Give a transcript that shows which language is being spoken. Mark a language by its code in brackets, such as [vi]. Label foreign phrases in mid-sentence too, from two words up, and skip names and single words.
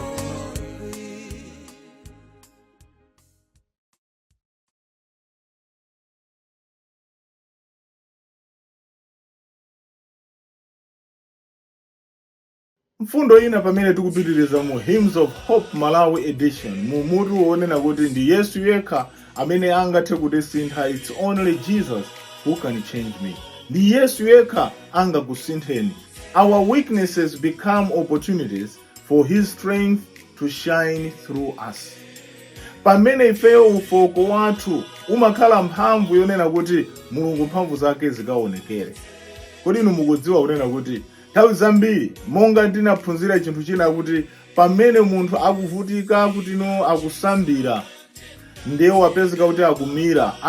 [ny] Mfundo ina pamene tikupitiriza mu Hymns of Hope Malawi edition mumutu wonena kuti ndi Yesu yekha amene angathe kutisintha. [en] It's only Jesus who can change me. [ny] Ndi Yesu yekha angakusintheni. [en] Our weaknesses become opportunities for his strength to shine through us. [ny] pamene ifeyo ufoko wathu umakhala mphamvu yonena kuti Mulungu mphamvu zake zikaonekere. Kodi inu mukudziwa kunena kuti nthawi zambiri monga ndinaphunzira chinthu china kuti pamene munthu akuvutika kuti akusambira ndiye wapezeka kuti akumira.